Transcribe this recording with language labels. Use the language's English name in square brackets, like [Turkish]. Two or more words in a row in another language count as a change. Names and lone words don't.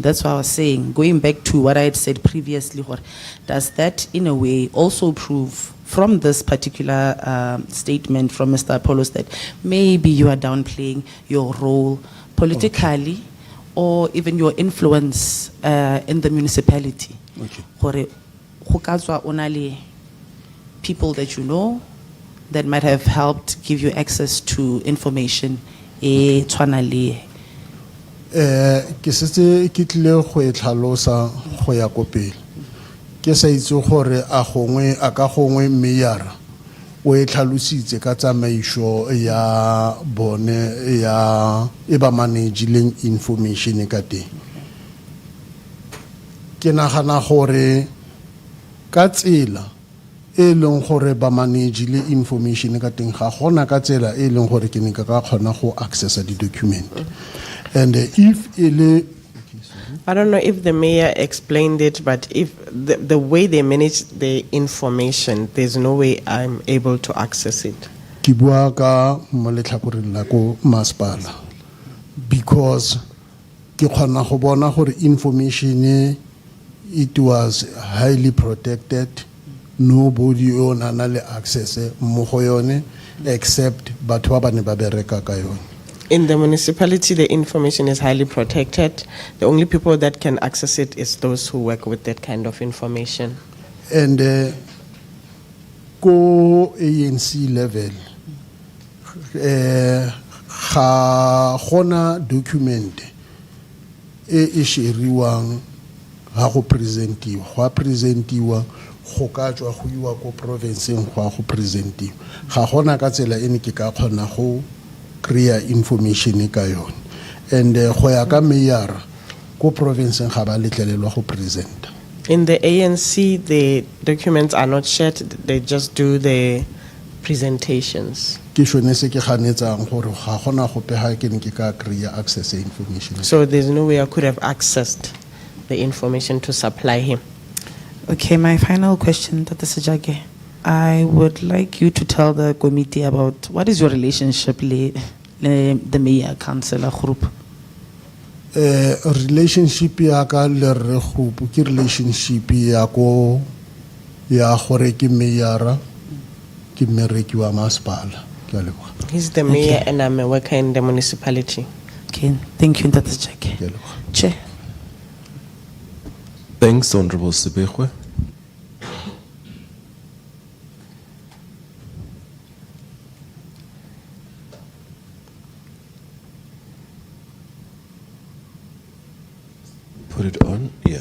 [English] That's why I was saying, going back to what I had said previously, does that in a way also prove from this particular statement from Mr. Apollos that maybe you are downplaying your role politically or even your influence in the municipality? Okay. [Tswana] Gore go ka tswa o na le [English] people that you know that might have helped give you access to information [Tswana] e tshwana le Ke setse ke tlile go e tlhalosa go ya ko pele. Ke sa itse gore a ka gongwe mayor o e tlhalositse ka tsamaiso ya bone ya e ba [English] managing information [Tswana] ka teng. Ke nagana gore ka tsela e leng gore ba manage le information ka teng ga gona ka tsela e leng gore ke ne ka kgona go accessa di document. [English] And if ele I don't know if the mayor explained it, but if the way they manage the information, there's no way I'm able to access it. [Tswana] ke bua ka mo letlhakoreng la ko masepala because ke kgona go bona gore [English] information it was highly protected. [Tswana] Nobody on le access mo go yone except batho ba ne ba bereka ka yone. [English] In the municipality, the information is highly protected. The only people that can access it is those who work with that kind of information. [Tswana] And ko ANC level ga gona document e sheriwang ha go presentiwa go ka tswa go iwa ko provinceng go presentiwa ga gona ka tsela ene ke ka kgona go [English] create information [Tswana] ka yone. And go ya ka mayor ko provinceng ga ba letlelelwa go presenta. [English] In the ANC, the documents are not shared, they just do the presentations. [Tswana] Ke shone se ke ganetsang gore ga gona gope ha ke ne ke ka [English] create access to information. So there's no way I could have accessed the information to supply him. Okay, my final question, Dr. Segapo. I would like you to tell the committee about what is your relationship with the mayor councillor group. [Tswana] Relationship ya ka le re Groep ke relationship ya ko ya gore ke mayor ke mmereki wa masepala. Ke a leboga. [English] He's the mayor and I'm a worker in the municipality. Okay, thank you, Dr. Segapo. [Tswana] Ke a leboga. [English] Chair. Thanks, Honorable 𝐬𝐻𝐿. Put it on, yeah.